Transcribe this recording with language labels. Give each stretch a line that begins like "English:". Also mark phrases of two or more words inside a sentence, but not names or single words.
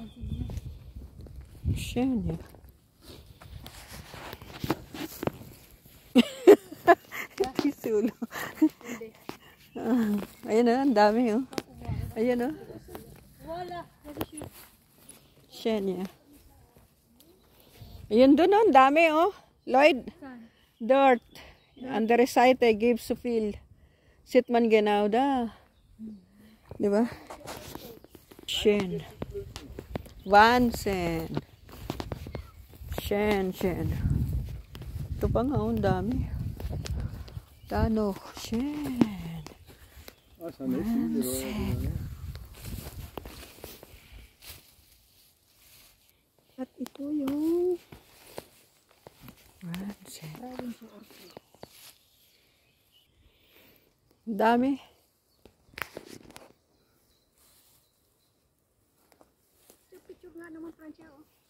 Filipino: Siyan eh. Kisulo. Ayan oh, ang dami oh. Ayan oh. Wala. Siyan eh. Ayan doon oh, ang dami oh. Lloyd.
German: Dort. An der Seite gibt's so viel. Sieht man genau da. Diba? Schön. Wahnsinn. Schön, schön.
Filipino: Ito pa nga, ang dami.
German: Da noch. Schön. Wahnsinn.
Filipino: At ito yung
German: Wahnsinn.
English: province orchid.
Filipino: Ang dami. Picture nga naman, Francia, oh.